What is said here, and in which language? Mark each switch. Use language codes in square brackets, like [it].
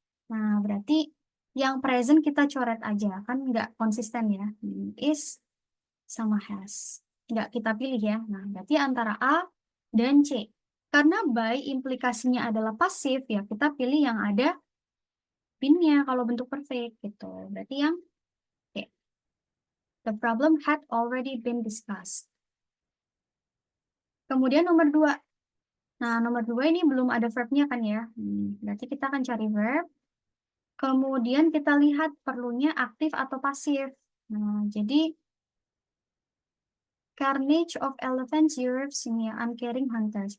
[id] Nah, berarti yang present kita coret aja, kan nggak konsisten ya. Is sama has. Nggak kita pilih ya. Nah, berarti antara A dan C. Karena by implikasinya adalah pasif, ya kita pilih yang ada pinnya kalau bentuk perfect gitu. Berarti yang C. [en] The problem had already been discussed. [id] Kemudian nomor 2. Nah, nomor 2 ini belum ada verbnya kan ya. Berarti kita akan cari verb. Kemudian kita lihat perlunya aktif atau pasif. Nah, jadi [en] carnage of elephants Europe's ini ya, uncaring hunters.